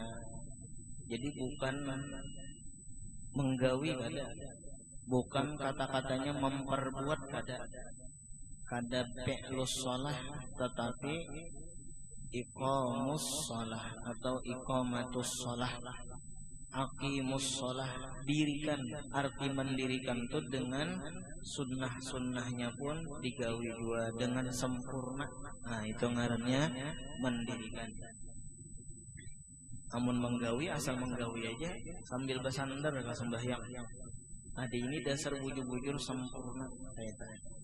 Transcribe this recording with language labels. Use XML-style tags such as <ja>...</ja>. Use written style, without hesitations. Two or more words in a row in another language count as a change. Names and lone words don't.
<bjn>Jadi bukan menggawi kada, bukan kata-katanya memperbuat kada</bjn> <ar>فعل الصلاة,</ar> <bjn>tetapi</bjn> <ar>إقام الصلاة</ar> <bjn>atau</bjn> <ar>إقامة الصلاة، أقيموا الصلاة,</ar> <bjn>dirikan.</bjn> <id>Arti mendirikan itu dengan sunnah-sunnahnya pun digawi 2 dengan sempurna.</id> <bjn>Nah, itu ngarannya mendirikan. Amun menggawi asal menggawi aja sambil bersandar ke sembahyang. Ada ini dasar bujur-bujur sempurna kayak tadi.</bjn>